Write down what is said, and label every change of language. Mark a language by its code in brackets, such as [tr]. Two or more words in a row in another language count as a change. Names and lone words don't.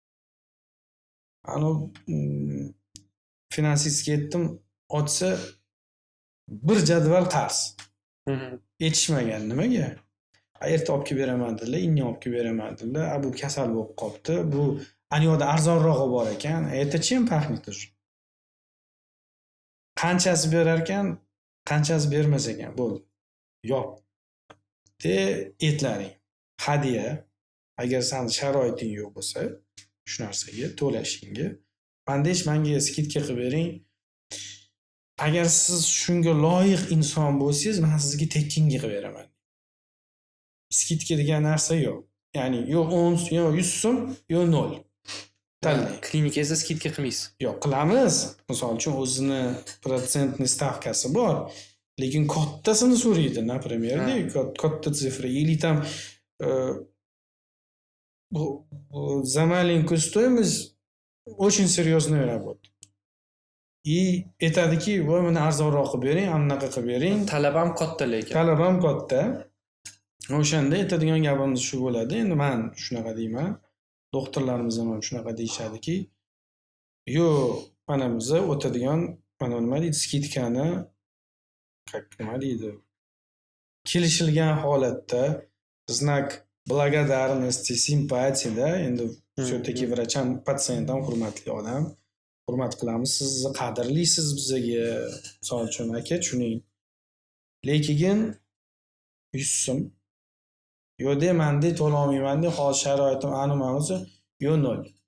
[uz] Finansistga aytdim, ochsa bir jadval qarz. Yetishmagan nimaga? Erta olib kelib beraman dedilar, indin olib kelib beraman dedilar. Bu kasal bo'lib qopti. Bu aniyoda arzonrog'i bor ekan. [ru] Это чем пахнет уже? [uz] Qanchasi berar ekan, qanchasi bermas ekan, bo'ldi. Yo'q. Aytlaring. Hadiya, agar sen sharoiting yo'q bo'lsa, shu narsaga to'lashingga, menga skidka qilib bering. Agar siz shunga loyiq inson bo'lsangiz, men sizga tekkinga qilib beraman. Skidka degan narsa yo'q. Ya'ni yo'q 10, yo'q 100 so'm, yo'q 0. Tanlang. Klinikangizda skidka qilmaysiz. Yo'q, qilamiz. Misol uchun o'zini protsentni stavkasi bor. Lekin kattasini so'raydi, например, katta sifra. [ru] Или там за маленькую стоимость очень серьезная работа. [uz] И aytadiki, voy meni arzonroq qilib bering, anaqa qilib bering. Talab ham katta lekin. Talab ham katta. O'shanda aytadigan gapimiz shu bo'ladi. Endi men shunaqa deyman. Doktorlarimiz ham shunaqa deyshadiki, yo'q, mana biz o'tadigan, mana nima deydi, skidkani nima deydi? Kelishilgan holatda [ru] знак благодарности, [uz] simpatiyada, endi все-таки vrach ham patsient ham hurmatli odam. Hurmat qilamiz, sizni qadrlisiz bizga. Misol uchun aka, tushuning. Lekin 100 so'm yo'q, menda to'la olmayman, hozir sharoitim aniq bo'lsa, yo 0.